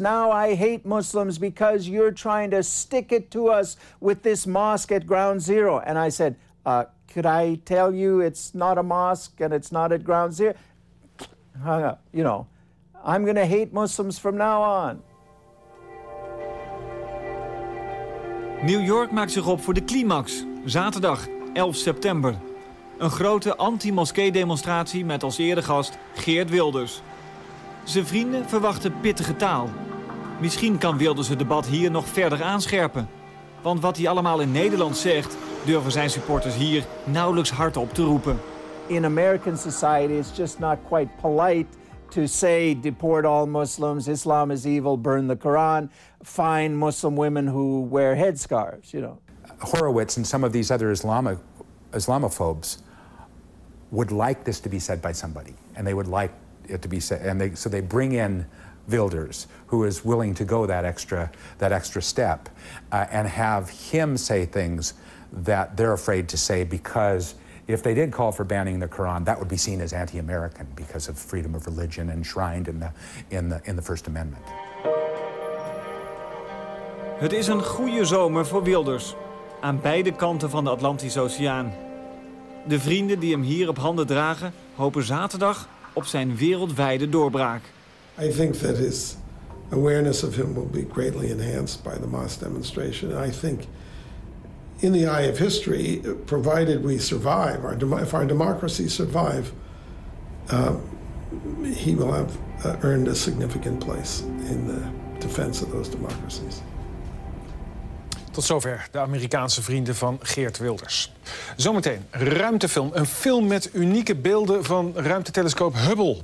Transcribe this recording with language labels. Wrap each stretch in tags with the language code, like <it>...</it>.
<en>Now I hate Muslims because you're trying to stick it to us with this mosque at Ground Zero. And I said, could I tell you it's not a mosque and it's not at Ground Zero? Hung up, you know. I'm going to hate Muslims from now on.</en> <nl>New York maakt zich op voor de climax. Zaterdag 11 september. Een grote anti-moskee-demonstratie met als eregast Geert Wilders. Zijn vrienden verwachten pittige taal. Misschien kan Wilders het debat hier nog verder aanscherpen. Want wat hij allemaal in Nederland zegt, durven zijn supporters hier nauwelijks hardop te roepen.</nl> <en>In American society, it's just not quite polite to say deport all Muslims, Islam is evil, burn the Quran, fine Muslim women who wear headscarves, you know. Horowitz and some of these other Islamophobes would like this to be said by somebody, and they would like it to be said, and so they bring in Wilders, who is willing to go that extra step, and have him say things that they're afraid to say, because if they did call for banning the Quran, that would be seen as anti-American because of freedom of religion enshrined in the First Amendment.</en> <nl>Het is een goede zomer voor Wilders, aan beide kanten van de Atlantische Oceaan. De vrienden die hem hier op handen dragen, hopen zaterdag op zijn wereldwijde doorbraak.</nl> <en>I think that his awareness of him will be greatly enhanced by the mosque demonstration. And I think in the eye of history, provided we survive, if our democracies survive, he will have earned a significant place in the defense of those democracies.</en> <nl>Tot zover de Amerikaanse vrienden van Geert Wilders. Zometeen ruimtefilm. Een film met unieke beelden van ruimtetelescoop Hubble.</nl>